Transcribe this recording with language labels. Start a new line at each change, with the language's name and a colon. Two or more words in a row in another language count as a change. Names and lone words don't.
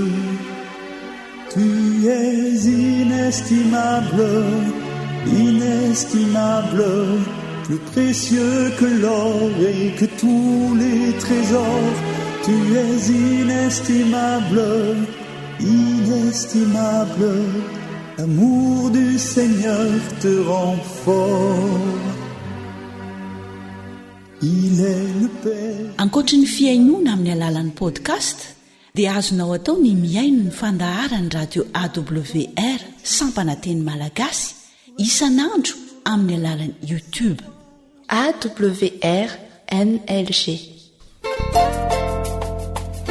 French: Tu es inestimable, inestimable, plus précieux que l'or et que tous les trésors. Tu es inestimable, inestimable. L'amour du Seigneur te rend fort. Il est le Père.
Malagasy: Ankoatra ny fiainoana amin'ny alalan'ny podcast dia azonao atao ny miaino ny fandaharany radio AWR Sampananteny Malagasy isanandro amin'ny alalan'ny YouTube AWR NLG.